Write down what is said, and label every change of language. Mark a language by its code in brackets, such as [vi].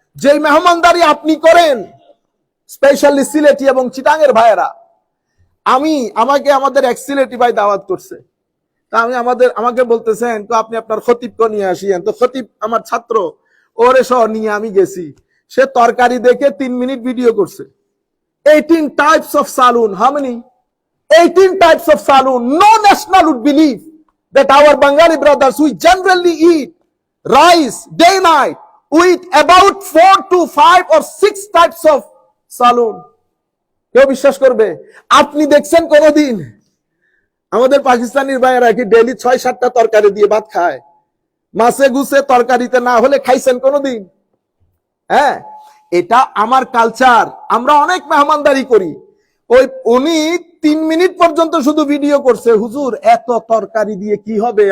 [bn] যেই মেহমানদারি আপনি করেন, স্পেশালি সিলেটি এবং চিটাঙের ভাইয়েরা, আমাকে আমাদের এক সিলেটি ভাই দাওয়াত করছে, তা আমাকে বলতেছেন তো আপনি আপনার খতিবকে নিয়ে আসিয়েন। তো খতিব আমার ছাত্র, ওরে সহ নিয়ে আমি গেছি, সে তরকারি দেখে 3 মিনিট ভিডিও করছে। [en] 18 types of saloon. How many? 18 types of saloon. No national would believe that our Bengali brothers, we generally eat rice day night, we eat about 4 to 5 or 6 types of saloon. [bn] কেউ বিশ্বাস করবে? আপনি দেখছেন কোনদিন আমাদের পাকিস্তানির ভাইয়েরা কি ডেইলি 6-7টা তরকারি দিয়ে ভাত খায়? মাছে গুছে তরকারিতে না হলে খাইছেন কোনদিন? হ্যাঁ, এটা আমার কালচার। আমরা অনেক মেহমানদারি করি। উনি 3 মিনিট পর্যন্ত শুধু ভিডিও করছে, হুজুর এত তরকারি দিয়ে কি হবে?